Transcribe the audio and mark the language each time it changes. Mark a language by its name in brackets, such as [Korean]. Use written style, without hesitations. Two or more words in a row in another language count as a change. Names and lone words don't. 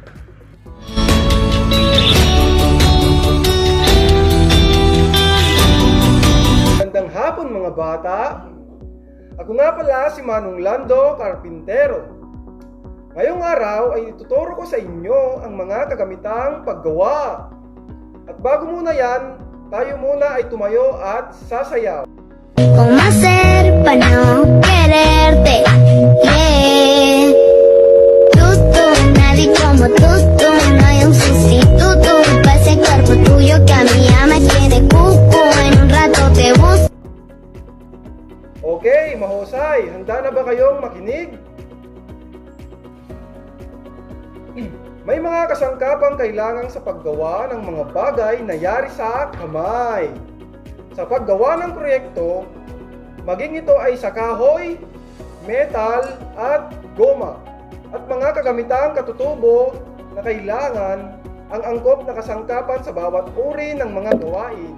[Filipino] Magandang hapon, mga bata. Ako nga pala si Manong Lando, karpintero. Ngayong araw ay ituturo ko sa inyo ang mga kagamitang paggawa. At bago muna yan, tayo muna ay tumayo at sasayaw. [Spanish] ¿Cómo hacer para no quererte? Yeah. Tú, nadie como tú, no hay un sustituto para ese cuerpo tuyo que a mí ya me tiene cuco. En un rato te busco. [Filipino] Okay, mahusay. Handa na ba kayong makinig? May mga kasangkapang kailangan sa paggawa ng mga bagay na yari sa kamay. Sa paggawa ng proyekto, maging ito ay sa kahoy, metal, at goma, at mga kagamitang katutubo na kailangan ang angkop na kasangkapan sa bawat uri ng mga gawain.